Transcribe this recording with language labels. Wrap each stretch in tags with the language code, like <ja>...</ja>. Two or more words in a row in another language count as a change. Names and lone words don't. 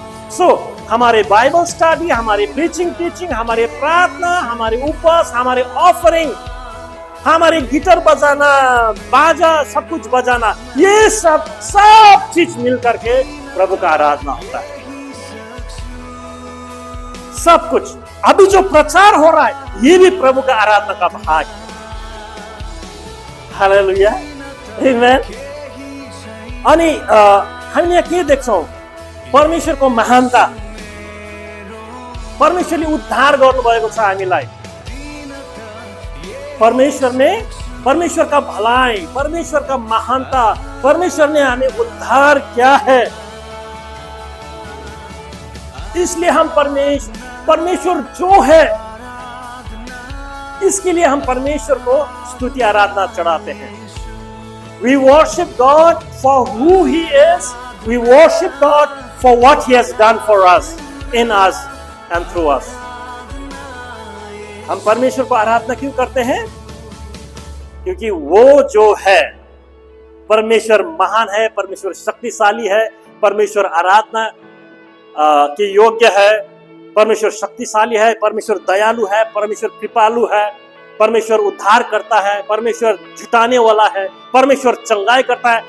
<hi>हमारे</hi> <en>Bible study,</en> <hi>हमारे</hi> <en>preaching teaching,</en> <hi>हमारे प्रार्थना, हमारे उपवास, हमारे ऑफरिंग, हमारे गिटार बजाना, बाजा, सब कुछ बजाना, ये सब चीज मिल करके प्रभु का आराधना होता है। सब कुछ अभी जो प्रचार हो रहा है ये भी प्रभु का आराधना का भाग है। हालेलुया, आमेन।</hi> <ne>अनि हामीले यहाँ के देख्छौं? परमेश्वरको महानता, परमेश्वरले उद्धार गर्नुभएको छ हामीलाई।</ne> <hi>परमेश्वर का भलाई, परमेश्वर का महानता, परमेश्वर ने हमें उद्धार किया है। इसलिए हम परमेश्वर जो है, इसके लिए हम परमेश्वर को स्तुति आराधना चढ़ाते हैं।</hi> <en>We worship God for who He is. We worship God for what He has done for us, in us and through us.</en> <hi>हम परमेश्वर को आराधना क्यों करते हैं? क्योंकि वो जो है, परमेश्वर महान है, परमेश्वर शक्तिशाली है, परमेश्वर आराधना के योग्य है, परमेश्वर शक्तिशाली है, परमेश्वर दयालु है, परमेश्वर कृपालु है, परमेश्वर उद्धार करता है, परमेश्वर जुटाने वाला है, परमेश्वर चंगाई करता है।</hi>